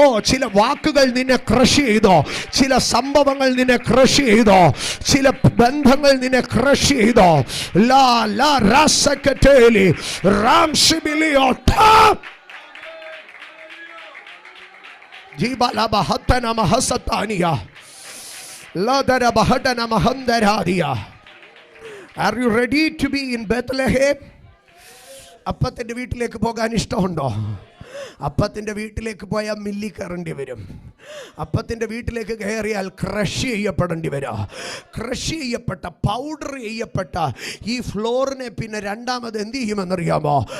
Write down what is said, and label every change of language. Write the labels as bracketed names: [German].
[Malayalam] ചില വാക്കുകൾ നിന്നെ ക്രഷ് ചെയ്തോ, ചില സംഭവങ്ങൾ നിന്നെ ക്രഷ് ചെയ്തോ, ചില ബന്ധങ്ങൾ നിന്നെ ക്രഷ് ചെയ്തോ. ലാ ലാ രാസകറ്റേലി റാംഷിബിലിയോ ജീബല ബഹതന മഹസതാനിയ ലദര ബഹടന മഹന്ദരാദിയ. [English] Are you ready to be in Bethlehem? [Malayalam] അപ്പത്തിൻ്റെ വീട്ടിലേക്ക് പോകാൻ ഇഷ്ടമുണ്ടോ? അപ്പത്തിൻ്റെ വീട്ടിലേക്ക് പോയാൽ മില്ലി കയറേണ്ടി വരും. അപ്പത്തിൻ്റെ വീട്ടിലേക്ക് കയറിയാൽ ക്രഷ് ചെയ്യപ്പെടേണ്ടി വരും. ക്രഷ് ചെയ്യപ്പെട്ട, പൗഡർ ചെയ്യപ്പെട്ട ഈ ഫ്ലോറിനെ പിന്നെ രണ്ടാമത് എന്ത് ചെയ്യുമെന്നറിയാമോ?